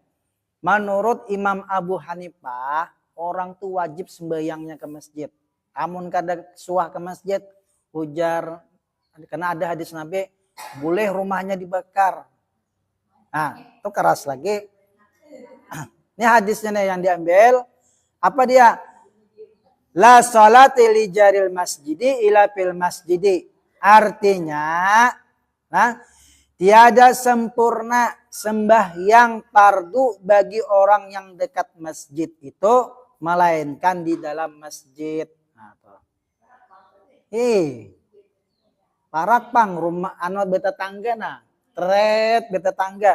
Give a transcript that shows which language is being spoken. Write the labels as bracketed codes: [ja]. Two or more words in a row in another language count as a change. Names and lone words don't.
[id] Menurut Imam Abu Hanifah, orang tuh wajib sembahyangnya ke masjid. [bjn] Amun kada suah ke masjid, ujar karena ada hadis Nabi, boleh rumahnya dibakar. [id] Nah itu keras lagi. Ini hadisnya nih yang diambil. Apa dia? [ar] لا صلاة لجار المسجد إلا في المسجد. [id] Artinya, tiada sempurna sembahyang fardu bagi orang yang dekat masjid itu melainkan di dalam masjid. [bjn] Parak pang rumah anu beta tangga beta tangga.